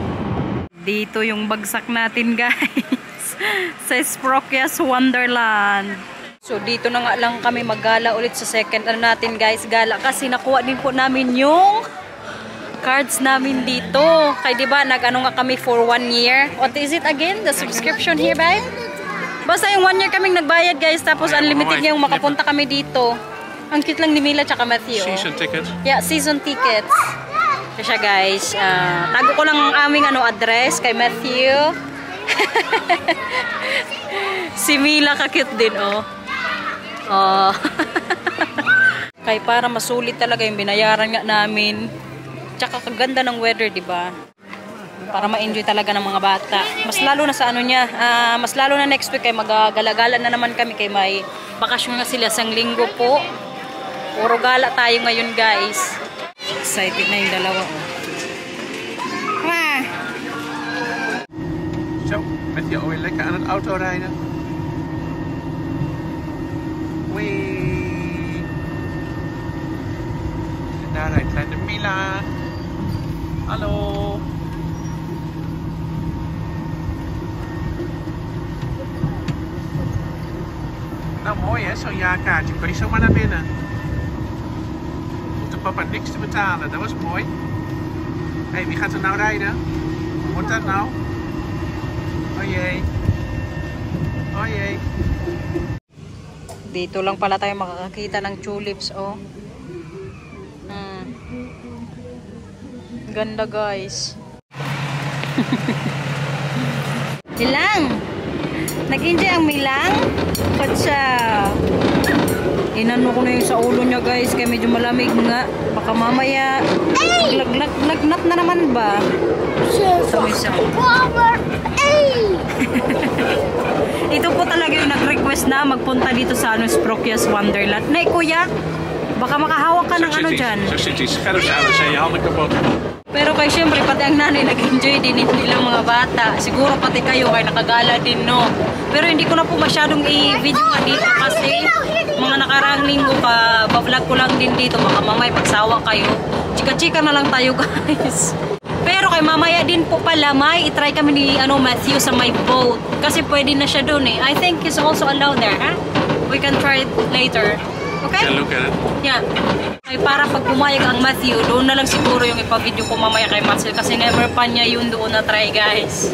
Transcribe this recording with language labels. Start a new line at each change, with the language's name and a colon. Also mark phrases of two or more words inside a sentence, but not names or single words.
Filipino: Dito yung bagsak natin guys. Sa Sprokias Wonderland. So dito na nga lang kami maggala ulit sa second natin guys. Gala kasi nakuha din po namin yung cards namin dito. Kaya diba, nag-ano nga kami
English: for 1 year. What is it again? The subscription here, babe?
Filipino: Basta yung 1 year kaming nagbayad, guys. Tapos unlimited nga yung makapunta kami dito. Ang cute lang ni Mila tsaka Matthew.
English: Season tickets? Yeah, season tickets.
Filipino: Kaya guys, tago ko lang ang aming address kay Matthew. Si Mila ka-cute din, oh. Oh. Kaya para masulit talaga yung binayaran nga namin. Tsaka kaganda ng weather, di ba? Para ma-enjoy talaga ng mga bata. Mas lalo na sa mas lalo na
English: next week
Filipino: kay magagala-gala na naman kami kay may bakasyon na sila sang linggo po. Puro gala tayo ngayon, guys. Excited na yung dalawa.
Dutch: Zo, met je alweer lekker aan het autorijden? Wee. En daar rijdt kleine Mila. Hallo. Nou mooi hè, zo'n jaarkaartje. Kun je zomaar naar binnen. Hoeft de papa niks te betalen, dat was mooi. Hé, wie gaat er nou rijden? Hoe wordt dat nou? Oh jee. Oh jee.
Filipino: Dito lang pala tayo makakakita ng tulips, oh. Ganda guys. Milang! Nag-enjoy ang Milang? Patsa! Inano ko na yung sa ulo niya guys, kaya medyo malamig nga. Baka mamaya lagnat na naman ba? Ito po talaga yung nag-request na magpunta dito sa Sprokias Wonderland. Nay kuya, baka makahawak ka ng ano dyan.
Dutch: Zo zit die scherps aan en zijn je handen kapot.
Filipino: Pero kay syempre pati ang nanay nag-enjoy din, hindi lang mga bata. Siguro pati kayo kay nakagala din, no? Pero hindi ko na po masyadong i-video nga dito kasi mga nakaraang linggo pa, ba-vlog ko lang din dito. Baka mamaya pagsawa kayo. Chika-chika na lang tayo guys. Pero kay mamaya din po pala, may itry kami ni Matthew sa
English: my boat.
Filipino: Kasi pwede na siya doon eh.
English: I think he's also allowed there, ha? We can try it later. Okay? Yeah, look at it. Yeah.
Filipino: Ay para pag pumayag ang Matthew, doon na lang siguro yung ipa-video ko mamaya kay Marcel kasi never pa niya yun doon na try guys.